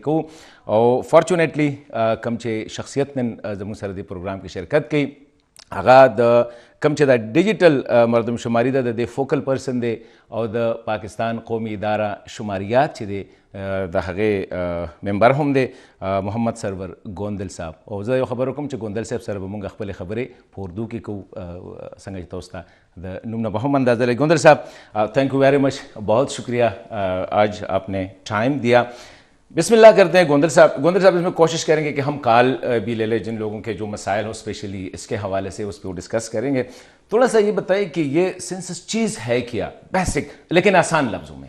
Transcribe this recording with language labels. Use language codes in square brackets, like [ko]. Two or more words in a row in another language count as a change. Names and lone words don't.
[ps] کوو او فارچونیټلی کم چې شخصیت نن زموږ سره د پروگرام کې شرکت کوي هغه د کم چې دا ډیجیټل مردم شماري ده د [en] focal person [ps] دی او د پاکستان قومي اداره شماریات چې دی د هغه ممبر هم دی محمد سرور گوندل صاحب او زه یو خبر کوم چې گوندل صاحب سره به مونږ خپل خبرې په اردو کې کوو څنګه چې تاسو ته د نوم نه به هم اندازه لګي. [en] گوندل صاحب thank you very much, [ur] بہت شکریہ آج آپ نے ٹائم دیا. بسم اللہ کرتے ہیں گوندل صاحب اس میں کوشش کریں گے کہ ہم کال بھی لے لیں جن لوگوں کے جو مسائل ہوں اسپیشلی اس کے حوالے سے اس پہ وہ ڈسکس کریں گے. تھوڑا سا یہ بتائیں کہ یہ سینسس چیز ہے کیا, بیسک لیکن آسان لفظوں میں.